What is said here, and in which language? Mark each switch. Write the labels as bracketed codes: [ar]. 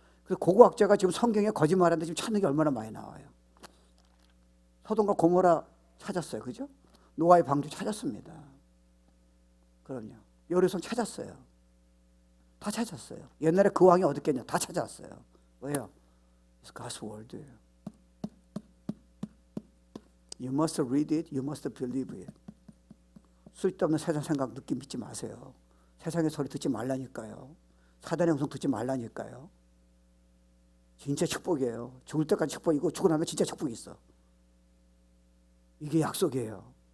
[ko] 그래서 고고학자가 지금 성경에 거짓말하는데 지금 찾는 게 얼마나 많이 나와요. 소돔과 고모라 찾았어요. 그죠? 노아의 방주 찾았습니다. 그럼요. 여리손 찾았어요. 다 찾았어요. 옛날에 그 왕이 어디 있겠냐? 다 찾았어요. 왜요? [en] It's God's word예요. You must read it, you must believe it. [ko] 쓸데없는 세상 생각, 느낌 믿지 마세요. 세상의 소리 듣지 말라니까요. 사단의 음성 듣지 말라니까요. 진짜 축복이에요. 죽을 때까지 축복이고, 죽고 나면 진짜 축복이 있어. 이게 약속이에요.